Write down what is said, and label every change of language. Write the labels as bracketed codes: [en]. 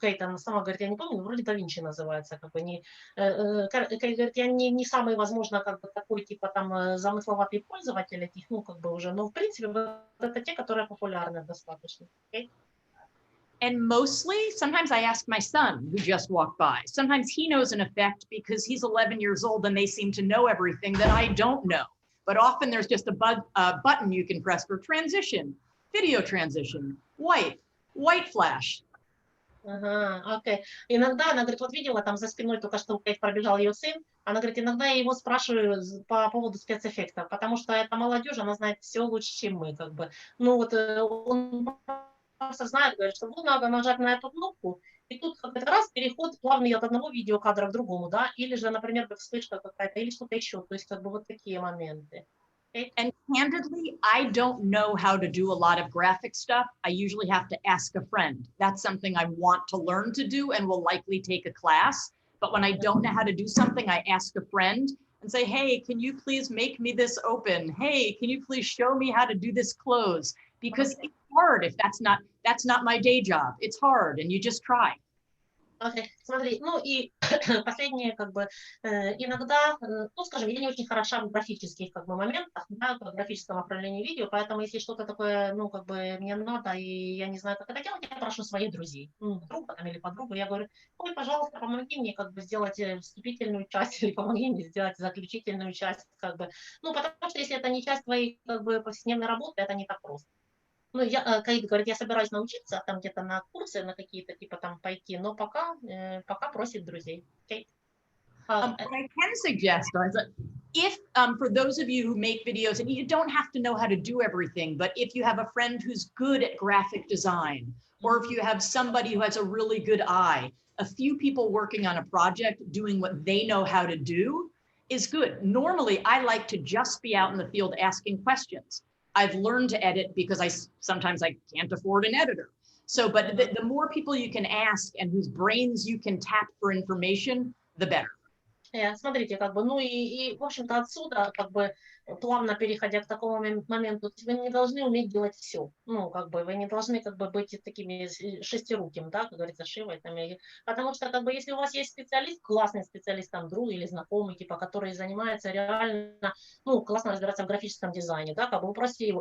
[ru] Кейт, она сама говорит, я не помню, вроде DaVinci называется, Кейт говорит, я не самый, возможно, такой, типа, там, замысловатый пользователь этих, уже, но, в принципе, это те, которые популярны достаточно. [en] Okay? And mostly, sometimes I ask my son, who just walked by. Sometimes he knows an effect because he's 11 years old and they seem to know everything that I don't know. But often there's just a button you can press for transition, video transition, white flash. [ru] Окей. Иногда, она говорит, вот видела, там за спиной только что пробежал ее сын, она говорит, иногда я его спрашиваю по поводу спецэффектов, потому что эта молодежь, она знает все лучше, чем мы, он просто знает, говорит, что надо нажать на эту кнопку, и тут раз переход плавный от одного видеокадра к другому, да, или же, например, вспышка какая-то, или что-то еще, то есть вот такие моменты. [en] Okay. And candidly, I don't know how to do a lot of graphic stuff. I usually have to ask a friend. That's something I want to learn to do and will likely take a class. But when I don't know how to do something, I ask a friend and say, hey, can you please make me this open? Hey, can you please show me how to do this close? Because it's hard if that's not my day job. It's hard and you just try. Okay. [ru] Смотри, и последнее, иногда, скажем, я не очень хороша в графических, моментах, да, в графическом оформлении видео, поэтому если что-то такое, мне надо, и я не знаю, как это делать, я прошу своих друзей, друга или подругу, я говорю, ой, пожалуйста, помоги мне, сделать вступительную часть, или помоги мне сделать заключительную часть, потому что если это не часть твоей, повседневной работы, это не так просто. Кейт говорит, я собираюсь научиться, там где-то на курсы, на какие-то, типа, там пойти, но пока просит друзей. Кейт? [en] What I can suggest is that if, for those of you who make videos, and you don't have to know how to do everything, but if you have a friend who's good at graphic design, or if you have somebody who has a really good eye, a few people working on a project doing what they know how to do is good. Normally, I like to just be out in the field asking questions. I've learned to edit because sometimes I can't afford an editor. So, but the more people you can ask and whose brains you can tap for information, the better. [ru] Смотрите, и в общем-то, отсюда, плавно переходя к такому моменту, вы не должны уметь делать все. Ну, как бы, вы не должны, как бы, быть такими шестируким, да, как говорится, Шивой. Там, потому что, как бы, если у вас есть специалист, классный специалист, там, друг или знакомый, типа, который занимается реально, ну, классно разбираться в графическом дизайне, да, как бы, упрости его.